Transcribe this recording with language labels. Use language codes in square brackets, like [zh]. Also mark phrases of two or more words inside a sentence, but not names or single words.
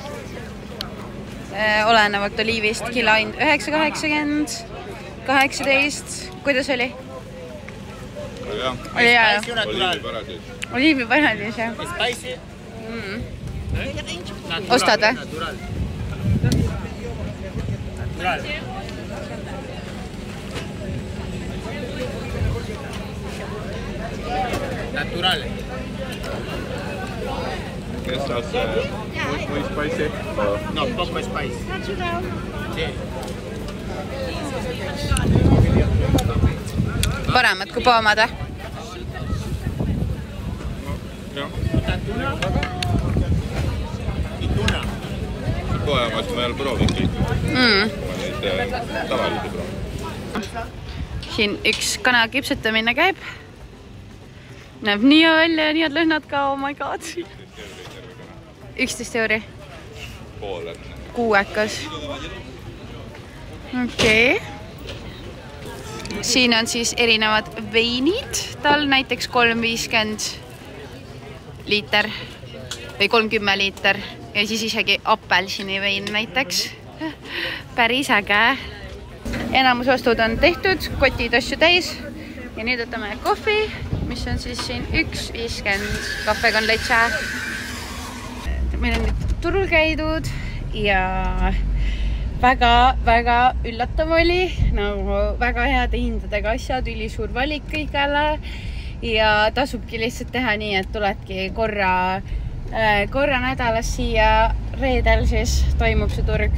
[et] Olenevalt oliivist kilo hind 9,80, 18. Kuidas oli? Oli hea. Oliivi paradiis, jah. Ostad või? Natural. [es] Estas muy spicy? No, poco spicy. Natural. Sí. [et] Paremad kui poomad, või? Tuna. Poemast ma ei ole proovingi. Ma neid tavalisi proovin. Siin üks kana kipsetamine käib. Näeb nii välja ja nii et lõhnad ka, [en] oh my god. [et] 11 euri. Poole. Kuuekas. Okei. Siin on siis erinevad veinid. Tal näiteks 3,50 liiter või 30 liiter. ja siis isegi apelsinivein näiteks. Päris äge. Enamus ostud on tehtud, kotid asju täis ja nüüd võtame kohvi, mis on siis siin 1,50 [es] kahve con leche. [et] Meil on nüüd turul käidud ja väga üllatav oli, nagu väga heade hindadega asjad, ülisuur valik kõigele ja tasubki lihtsalt teha nii, et tuledki korra nädalas siia reedel, siis toimub see turg.